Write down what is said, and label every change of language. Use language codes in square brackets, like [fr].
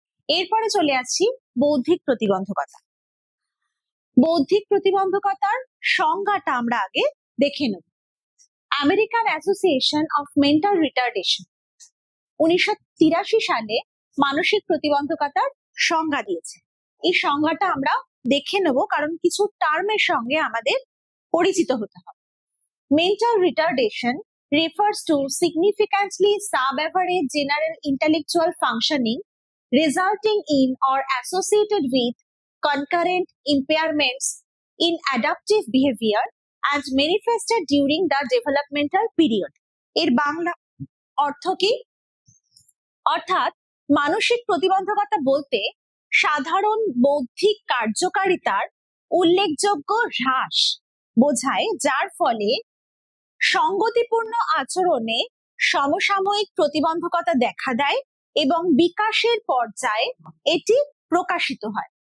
[bn] এরপরে চলে আসছি বৌদ্ধিক প্রতিবন্ধকতা। বৌদ্ধিক প্রতিবন্ধকতার সংজ্ঞাটা আমরা আগে দেখে নেব। American association of mental retardation 1983 সালে মানসিক প্রতিবন্ধকতার সংজ্ঞা দিয়েছে। এই সংজ্ঞাটা আমরা দেখে নেব, কারণ কিছু টার্মের সঙ্গে আমাদের পরিচিত হতে হবে। [en] Mental retardation refers to significantly sub-average general intellectual functioning resulting in or associated with concurrent impairments in adaptive behavior and manifested during the developmental period. [bn] এর বাংলা অর্থ কি? অর্থাৎ মানসিক প্রতিবন্ধকতা বলতে সাধারণ বৌদ্ধিক কার্যকারিতার উল্লেখযোগ্য হ্রাস বোঝায়, যার ফলে সঙ্গতিপূর্ণ আচরণে সমসাময়িক প্রতিবন্ধকতা দেখা দেয় এবং বিকাশের পর্যায়ে এটি প্রকাশিত হয়।